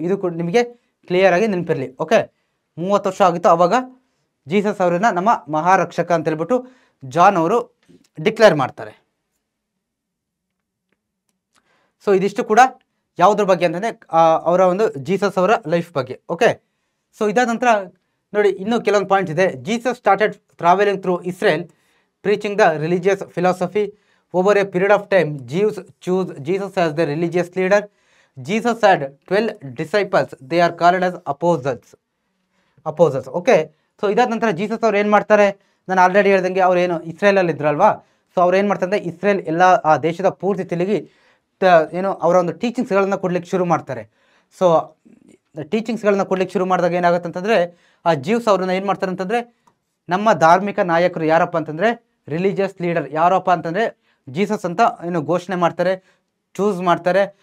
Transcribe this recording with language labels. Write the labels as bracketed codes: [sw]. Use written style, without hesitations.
[kn] ಇದು ಕೂಡ ನಿಮಗೆ ಕ್ಲಿಯರಾಗಿ ನೆನಪಿರಲಿ. ಓಕೆ, 30 ವರ್ಷ ಆಗಿತ್ತು ಅವಾಗ ಜೀಸಸ್ ಅವರನ್ನ ನಮ್ಮ ಮಹಾರಕ್ಷಕ ಅಂತ ಹೇಳ್ಬಿಟ್ಟು ಜಾನ್ ಅವರು ಡಿಕ್ಲೇರ್ ಮಾಡ್ತಾರೆ. ಸೊ ಇದಿಷ್ಟು ಕೂಡ ಯಾವುದ್ರ ಬಗ್ಗೆ ಅಂತಂದರೆ ಅವರ ಒಂದು ಜೀಸಸ್ ಅವರ ಲೈಫ್ ಬಗ್ಗೆ. ಓಕೆ, ಸೊ ಇದಾದ ನಂತರ ನೋಡಿ ಇನ್ನೂ ಕೆಲವೊಂದು ಪಾಯಿಂಟ್ಸ್ ಇದೆ. [en] Jesus started travelling through Israel preaching the religious philosophy. Over a period of time Jews choose Jesus as their religious leader. Jesus had 12 disciples. They are called as apostles. Okay. [kn] So ಇದಾದ ನಂತರ Jesus ಅವ್ರು ಏನು ಮಾಡ್ತಾರೆ, ನಾನು already ಹೇಳ್ದಂಗೆ ಅವ್ರು ಏನು ಇಸ್ರೇಲಲ್ಲಿ ಇದ್ರಲ್ವಾ, so ಅವ್ರು ಏನು ಮಾಡ್ತಾರೆ, ಇಸ್ರೇಲ್ ಎಲ್ಲ ಆ ದೇಶದ ಪೂರ್ತಿ ತಿರುಗಿ ಏನು ಅವರ ಒಂದು ಟೀಚಿಂಗ್ಸ್ಗಳನ್ನ ಕೊಡ್ಲಿಕ್ಕೆ ಶುರು ಮಾಡ್ತಾರೆ. ಸೊ ಟೀಚಿಂಗ್ಸ್ಗಳನ್ನ ಕೊಡ್ಲಿಕ್ಕೆ ಶುರು ಮಾಡಿದಾಗ ಏನಾಗುತ್ತೆ ಅಂತಂದರೆ, ಆ ಜ್ಯೂಸ್ ಅವ್ರನ್ನ ಏನು ಮಾಡ್ತಾರೆ ಅಂತಂದರೆ, ನಮ್ಮ ಧಾರ್ಮಿಕ ನಾಯಕರು ಯಾರಪ್ಪ ಅಂತಂದರೆ ರಿಲಿಜಿಯಸ್ ಲೀಡರ್ ಯಾರಪ್ಪ ಅಂತಂದರೆ ಜೀಸಸ್ ಅಂತ ಏನು ಘೋಷಣೆ ಮಾಡ್ತಾರೆ, ಚೂಸ್ ಮಾಡ್ತಾರೆ.